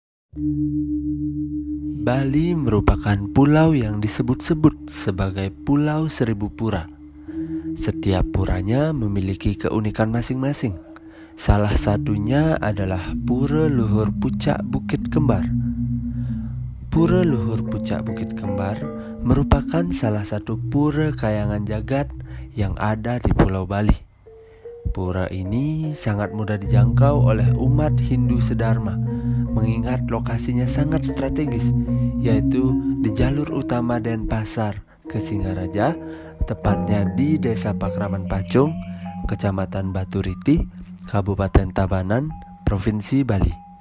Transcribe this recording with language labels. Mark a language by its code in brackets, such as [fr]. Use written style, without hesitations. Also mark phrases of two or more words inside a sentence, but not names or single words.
[id] Bali merupakan pulau yang disebut-sebut sebagai Pulau Seribu Pura. Setiap puranya memiliki keunikan masing-masing. Salah satunya adalah Pura Luhur Pucak Bukit Kembar. Pura Luhur Pucak Bukit Kembar merupakan salah satu pura kayangan jagat yang ada di Pulau Bali. Pura ini sangat mudah dijangkau oleh umat Hindu sedharma, mengingat lokasinya sangat strategis, yaitu di jalur utama Denpasar ke Singaraja, tepatnya di Desa Pakraman Pacung, Kecamatan Baturiti, Kabupaten Tabanan, Provinsi Bali.